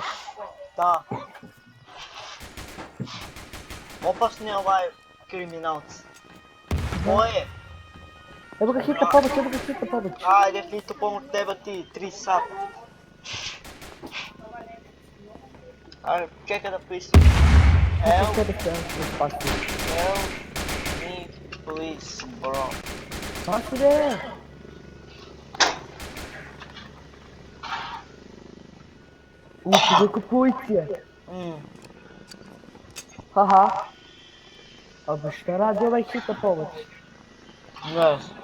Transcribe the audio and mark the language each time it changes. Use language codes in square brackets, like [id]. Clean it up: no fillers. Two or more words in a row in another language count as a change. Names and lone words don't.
[bs] Da. Opasni kriminalci. Moje. Evo ga hitna pomoć, evo ga hitna pomoć. Ajde, hitno pomoć, treba ti 3 sata. Ajde, čekaj da pisam. [en] Help, [bs] Tebe se spasi. [en] help me, please, bro. [bs] Spasi ne! Kako policije. Haha. A ba šta radi ovaj hitna pomoć? Ne znam.